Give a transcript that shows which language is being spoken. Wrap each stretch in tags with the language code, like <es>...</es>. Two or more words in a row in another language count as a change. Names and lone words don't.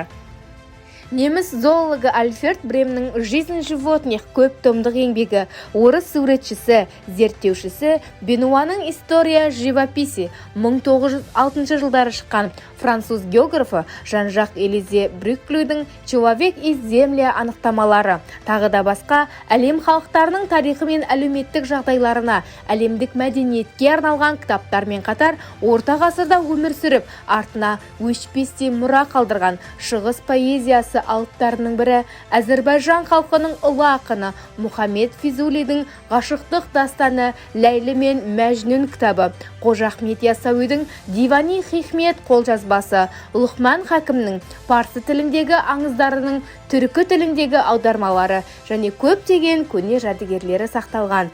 <kk>Неміс зоологы Альфред Бремнің</kk> <ru>«Жизнь животных»</ru> <kk>көп томдық еңбегі, орыс суретшісі, зерттеушісі Бенуаның</kk> <ru>«История живописи»</ru> <kk>1906 жылдары шыққан, француз географы Жан-Жак Элизе Брюклюдің</kk> <ru>«Человек из земли»</ru> <kk>анықтамалары, тағы да басқа әлем халықтарының тарихы мен әлеуметтік жағдайларына, әлемдік мәдениетке арналған кітаптармен қатар орта ғасырда өмір сүріп, артына өшпестей мұра қалдырған шығыс поэзиясы алыптарының бірі Әзірбайжан халқының ұлы ақыны Мұхаммед Физулидің ғашықтық дастаны Ләйлі мен Мәжнүн кітабы, Қожа Ахмет Яссауидің Дивани Хикмет қолжазбасы, Лұқман Хакімнің парсы тіліндегі аңыздарының түркі тіліндегі аудармалары және көптеген көне жәдігерлері сақталған.</kk>